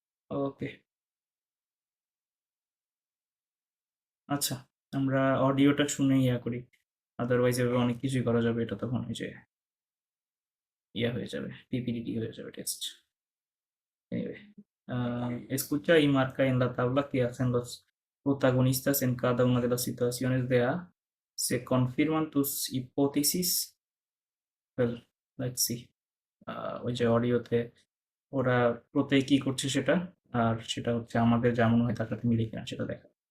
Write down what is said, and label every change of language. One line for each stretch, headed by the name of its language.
Bangla: ওকে, আচ্ছা, আমরা অডিওটা শুনে ইয়া করি, আদারওয়াইজ এভাবে অনেক কিছুই করা যাবে, এটা তখন ওই যে ইয়া হয়ে যাবে, পিপিটি হয়ে যাবে test.
Spanish: Anyway, escucha y marca en la tabla que hacen los protagonistas en cada una de las situaciones de A. ¿Se confirman tus hipótesis?
English: Well, let's see.
Bangla: ওই যে অডিওতে ওরা প্রত্যেক কি করছে সেটা, আর সেটা হচ্ছে আমাদের যেমন হয় তার সাথে মিলে কিনা সেটা দেখা।